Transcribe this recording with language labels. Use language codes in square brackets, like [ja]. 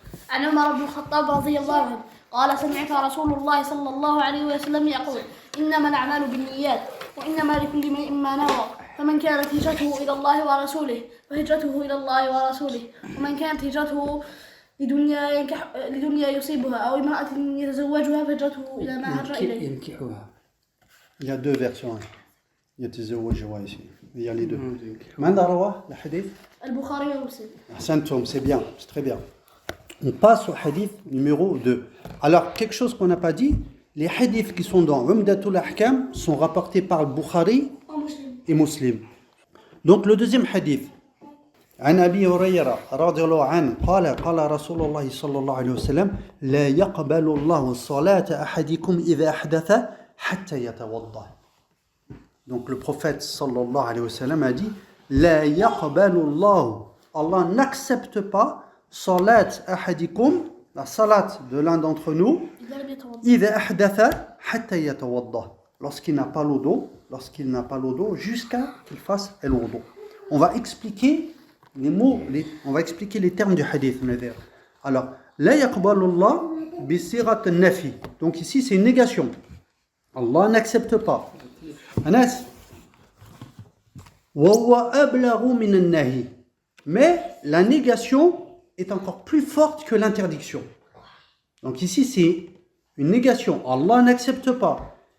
[ar] عن عمر بن الخطاب رضي الله عنه قال سمعت رسول الله صلى الله عليه وسلم يقول إنما الأعمال بالنيات وإنما لكل امرئ ما نوى فمن كانت هجرته إلى الله ورسوله فهجرته إلى الله ورسوله ومن كانت هجرته لدنيا يصيبها أو امرأة يتزوجها فهجرته إلى ما هاجر إليه. ينكحها. [fr] Il y a deux versions. [ar] يتزوجها [fr] ici. Il y a les deux. [ar] من رواه الحديث؟ البخاري ومسلم. أحسنتم. [fr] C'est bien. C'est très bien. On passe au hadith numéro 2. Alors, quelque chose qu'on n'a pas dit, les hadiths qui sont dans Umdatul Ahkam sont rapportés par le Bukhari et Muslim. Donc, le deuxième hadith. [ar] عن أبي هريرة رضي الله عنه قال رسول الله صلى الله عليه وسلم لا يقبل الله صلاة أحدكم إذا أحدث حتى يتوضأ. [fr] Donc, le prophète sallallahu alayhi wa sallam a dit [ar] لا يقبل الله. [fr] Allah n'accepte pas salat ahadikum, la salat de l'un d'entre nous, [ar] إذا أحدث حتى يتوضأ, [fr] lorsqu'il n'a pas l'eau d'eau, jusqu'à qu'il fasse l'eau. On va expliquer les mots, on va expliquer les termes du hadith. Alors, [ar] لا يقبل الله بصيغة النفي. [fr] Donc ici c'est une négation. Allah n'accepte pas. Anas. [ar] وهو أبلغ من النهي. [fr] Mais la négation est encore plus forte que l'interdiction. Donc ici, c'est une négation. Allah n'accepte pas.